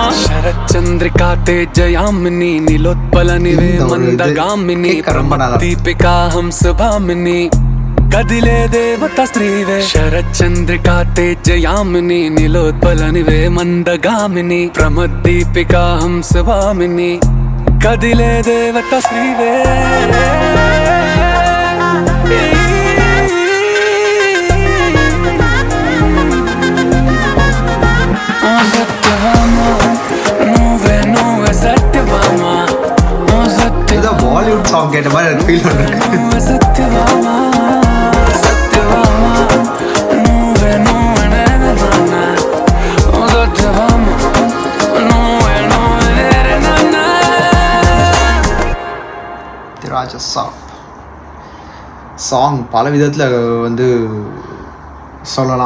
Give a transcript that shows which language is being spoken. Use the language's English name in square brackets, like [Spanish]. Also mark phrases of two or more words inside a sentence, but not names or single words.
[Telugu] శరచంద్రికా తేజయామిని నిలోత్పలనివే మందగామిని దీపికా హంసభామిని కదిలే దేవత శ్రీవే శరచంద్రికా తేజయామిని నిలోత్పలనివే మందగామిని ప్రమద్దీపికా హంసభామిని కదిలే దేవత శ్రీవే. సత్యభామా నువ్వే సత్యభామా [Tamil] ஏதோ பாலிவுட் சாங் கேட்ட மாதிரி எனக்கு ஃபீல் பண்ணிருக்கு. [Telugu] సత్యభామా [Tamil] சாங் பல விதத்தில் சொல்லலாம்.